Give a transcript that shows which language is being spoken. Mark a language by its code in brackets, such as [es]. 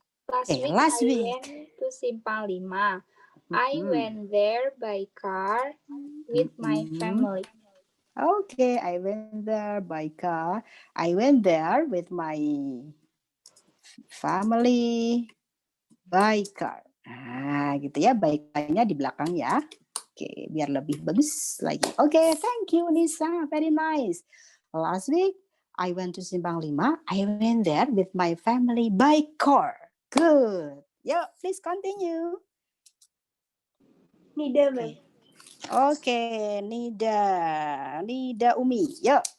[en] Last week I went to Simpang 5. I went there by car with my family. Okay, I went there by car. I went there with my family by car. [id] Nah, gitu ya, baiknya di belakang ya. Oke, biar lebih bagus lagi. [en] Oke, thank you Nisa, very nice. Last week I went to Simpang 5. I went there with my family by car. Good. Yo, please continue. Nida, Ma'am. Oke, Nida Umi. Yo.